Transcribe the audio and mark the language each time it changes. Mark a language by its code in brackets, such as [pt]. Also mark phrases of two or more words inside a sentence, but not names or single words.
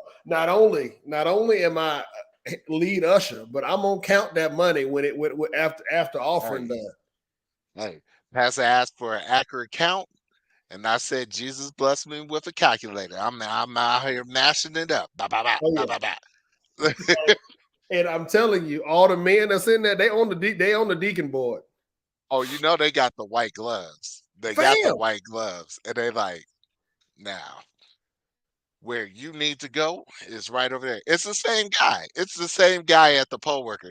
[en] Not only am I lead usher, but I'm gonna count that money when after offering Hey, done. hey, Pastor asked for an accurate count. And I said, Jesus blessed me with a calculator. I'm out here mashing it up. Ba, ba, ba, Oh ba, yeah. ba, ba. And I'm telling you, all the men that's in there, they on the deacon board. Oh, you know they got the white gloves. They got the Fam. white gloves. And they like, now, where you need to go is right over there. It's the same guy. It's the same guy at the poll worker.